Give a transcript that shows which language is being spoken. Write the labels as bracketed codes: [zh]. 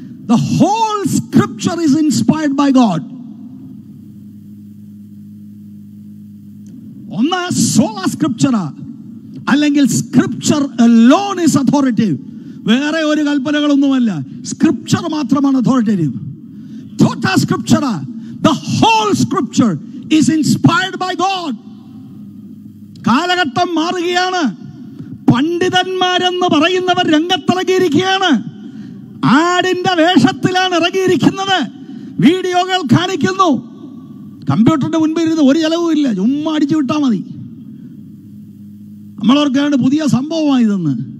[en] The whole scripture is inspired by God. ഒന്ന് sola scriptura, അല്ലെങ്കിൽ scripture alone is authoritative. [ml] വേറെ ഒരു കൽപ്പനകളൊന്നുമല്ല, സ്ക്രിപ്ചർ മാത്രമാണ് authoritative. [en] Tota scriptura, the whole scripture is inspired by God. [ml] കാലഘട്ടം മാറുകയാണ്. പണ്ഡിതന്മാരെന്ന് പറയുന്നവർ രംഗത്തിറങ്ങിയിരിക്കുകയാണ്. ആടിന്റെ വേഷത്തിലാണ് ഇറങ്ങിയിരിക്കുന്നത്. വീഡിയോകൾ കാണിക്കുന്നു. കമ്പ്യൂട്ടറിന്റെ മുൻപിൽ ഇരുന്ന് ഒരു ചെലവും ഇല്ല, ചുമ്മാ അടിച്ചു വിട്ടാൽ മതി. നമ്മളോർക്കാണ്ട് പുതിയ സംഭവമായതെന്ന്.